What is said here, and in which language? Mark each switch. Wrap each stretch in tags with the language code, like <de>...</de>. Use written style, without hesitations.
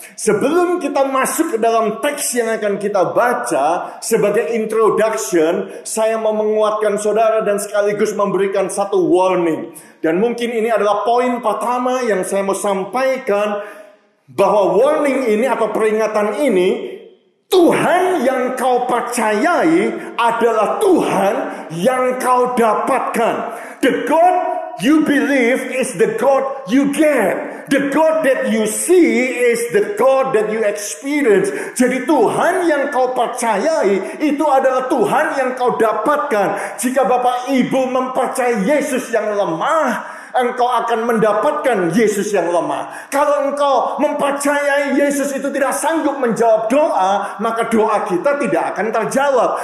<id>Sebelum kita masuk ke dalam teks yang akan kita baca, sebagai introduction, saya mau menguatkan saudara dan sekaligus memberikan satu warning. Dan mungkin ini adalah poin pertama yang saya mau sampaikan, bahwa warning ini atau peringatan ini, Tuhan yang kau percayai adalah Tuhan yang kau dapatkan.</id> <en>The God you believe is the God you get. The God that you see is the God that you experience.</en> <id>Jadi Tuhan yang kau percayai itu adalah Tuhan yang kau dapatkan. Jika Bapak Ibu mempercayai Yesus yang lemah, engkau akan mendapatkan Yesus yang lemah. Kalau engkau mempercayai Yesus itu tidak sanggup menjawab doa, maka doa kita tidak akan terjawab.</id>